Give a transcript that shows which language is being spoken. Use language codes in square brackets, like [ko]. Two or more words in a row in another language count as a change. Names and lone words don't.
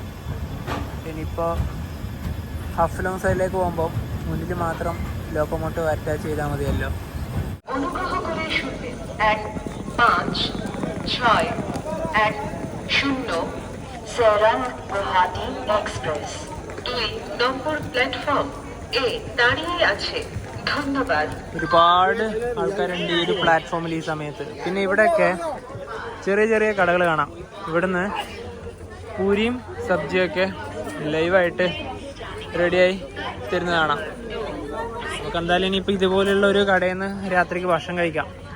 [ml] ഇനിയിപ്പോൾ ഹഫ്ലോങ് സൈഡിലേക്ക് പോകുമ്പോൾ മുന്നിൽ മാത്രം ലോക്കോമോട്ടീവ് അറ്റാച്ച് ചെയ്താൽ മതിയല്ലോ. [bn] Serang Guwahati Express 2 নম্বর প্ল্যাটফর্ম এ দাঁড়িয়ে আছে. ধন্যবাদ. [ml] ഒരുപാട് ആൾക്കാരുണ്ട് ഈ ഒരു പ്ലാറ്റ്ഫോമിൽ ഈ സമയത്ത്. പിന്നെ ഇവിടെയൊക്കെ ചെറിയ ചെറിയ കടകൾ കാണാം. ഇവിടുന്ന് പൂരിയും സബ്ജിയൊക്കെ ലൈവായിട്ട് റെഡിയായി തരുന്നത് കാണാം. നമുക്ക് എന്തായാലും ഇനിയിപ്പോൾ ഇതുപോലെയുള്ള ഒരു കടയിൽ നിന്ന് രാത്രിക്ക് ഭക്ഷണം കഴിക്കാം.